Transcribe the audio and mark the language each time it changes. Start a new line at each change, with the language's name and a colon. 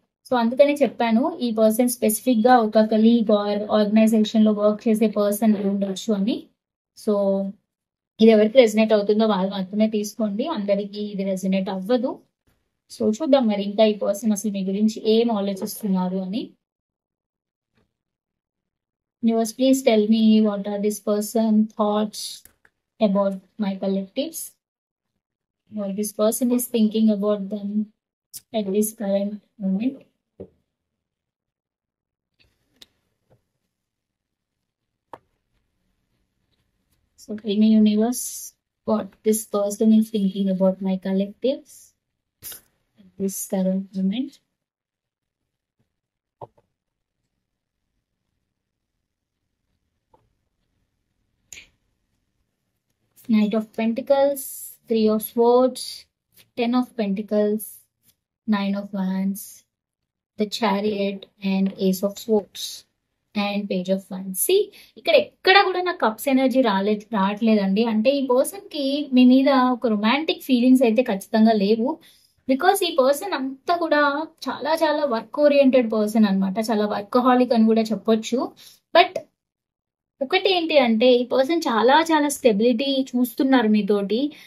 Telugu: So అందుకనే చెప్పాను ఈ పర్సన్ స్పెసిఫిక్ గా ఒక కలీగ్ ఆర్ ఆర్గనైజేషన్ లో వర్క్ చేసే పర్సన్ ఉండొచ్చు అని. సో ఇది ఎవరికి రెజినేట్ అవుతుందో వాళ్ళు మాత్రమే తీసుకోండి, అందరికి ఇది రెజినేట్ అవ్వదు. సో చూద్దాం మరి ఇంకా ఈ పర్సన్ అసలు మీ గురించి ఏం ఆలోచిస్తున్నారు అని.
English: Viewers, please tell me what are this person thoughts about my collectives, what this person is thinking about them at this current moment. So tell me, universe, what this person is thinking about my collectives at this current moment. Knight of Pentacles, Three of Swords, Ten of Pentacles, Nine of Wands, the Chariot and Ace of Swords and Page of Wands.
Telugu: See, ఇక్కడ ఎక్కడ కూడా నాకు cups energy రావట్లేదండి. అంటే ఈ person కి మీ మీద ఒక రొమాంటిక్ ఫీలింగ్స్ అయితే ఖచ్చితంగా లేవు. బికాస్ ఈ పర్సన్ అంతా కూడా చాలా చాలా వర్క్ ఓరియంటెడ్ పర్సన్ అనమాట, చాలా వర్కహాలిక్ అని కూడా చెప్పొచ్చు. బట్ ఒకటి ఏంటి అంటే ఈ పర్సన్ చాలా చాలా స్టెబిలిటీ చూస్తున్నారు మీతోటి.